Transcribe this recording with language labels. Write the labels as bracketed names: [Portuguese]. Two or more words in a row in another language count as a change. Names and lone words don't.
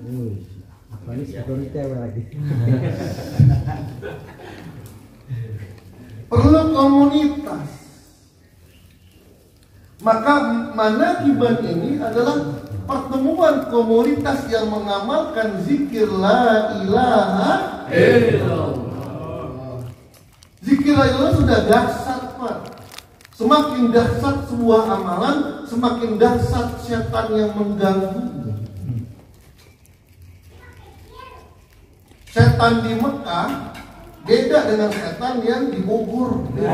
[Indonesian] Perlu komunitas. Maka manakiban ini adalah pertemuan komunitas yang mengamalkan zikir [Arabic] لا إله إلا الله. [Indonesian] Zikir [Arabic] لا إله [Indonesian] sudah dahsyat, Pak. Semakin dahsyat sebuah amalan, semakin dahsyat setan yang mengganggu. Setan di Mekah beda dengan setan yang di Bogor.